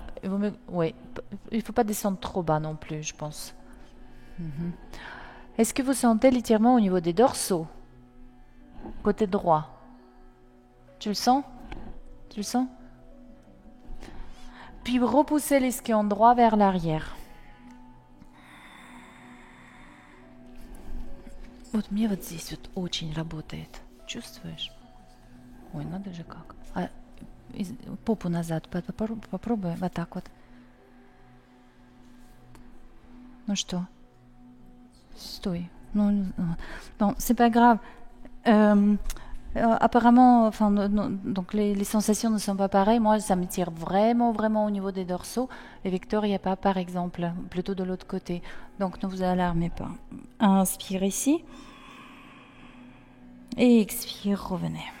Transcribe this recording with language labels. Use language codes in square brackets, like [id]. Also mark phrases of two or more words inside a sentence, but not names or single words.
[fr] Oui, il ne faut pas descendre trop bas non plus, je pense. Est-ce que vous sentez l'étirement au niveau des dorsaux? Côté droit. Tu le sens? Tu le sens? Puis repoussez l'ischio droit vers l'arrière. [ru] Вот мне вот здесь вот очень работает. Чувствуешь? Ой, надо же как. Попу назад попробуй вот так вот. Ну что? Sтой. [fr] Non, c'est pas grave. Apparemment, enfin, donc les sensations ne sont pas pareilles. Moi, ça me tire vraiment, vraiment au niveau des dorsaux. Et Victor, il n'y a pas, par exemple, plutôt de l'autre côté. Donc, ne vous alarmez pas. Inspire ici. Et expire, revenez.